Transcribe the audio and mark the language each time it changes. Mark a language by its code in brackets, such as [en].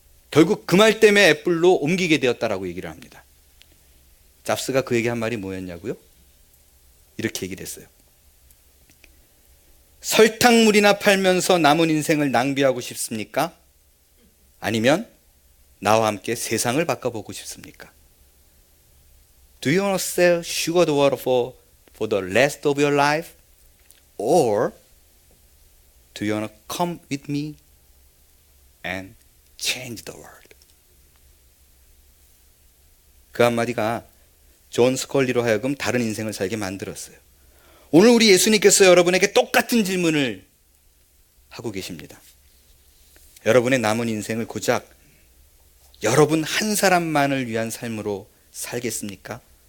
[ko] 결국 그 말 때문에 애플로 옮기게 되었다라고 얘기를 합니다. 잡스가 그에게 한 말이 뭐였냐고요? 이렇게 얘기를 했어요. 설탕물이나 팔면서 남은 인생을 낭비하고 싶습니까? 아니면 나와 함께 세상을 바꿔보고 싶습니까? [en] Do you want to sell sugared water for the rest of your life? Or do you want to come with me and change the world? [ko] 그 한마디가 존 스컬리로 하여금 다른 인생을 살게 만들었어요. 오늘 우리 예수님께서 여러분에게 똑같은 질문을 하고 계십니다. 여러분의 남은 인생을 고작 여러분 한 사람만을 위한 삶으로 살겠습니까?